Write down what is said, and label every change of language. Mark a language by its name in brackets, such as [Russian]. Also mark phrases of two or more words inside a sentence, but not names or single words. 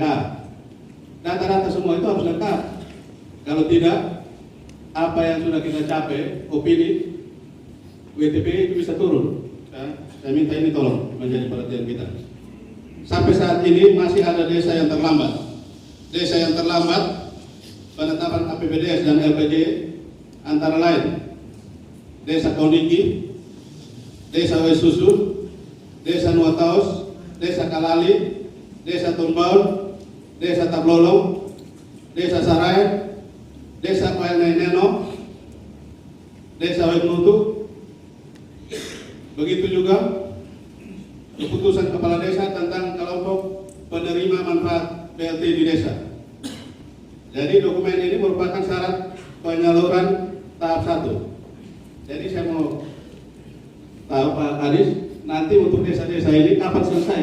[Indonesian] Data-data semua itu harus lengkap. Kalau tidak, apa yang sudah kita capai, opini WTP itu bisa turun. Ya, saya minta ini tolong menjadi perhatian kita. Sampai saat ini masih ada desa yang terlambat. Desa yang terlambat penetapan APBDes dan LPJ antara lain Desa Kauniki, Desa Wesusu, Desa Nuataos, Desa Kalali, Desa Tumbaun, Desa Tablolong, Desa Sarai, Desa Paeneneno, Desa Wetmutu. Begitu juga keputusan kepala desa tentang kelompok penerima manfaat BLT di desa. Jadi dokumen ini merupakan syarat penyaluran tahap 1. Jadi saya mau tahu Pak Adis, nanti untuk desa-desa ini kapan selesai?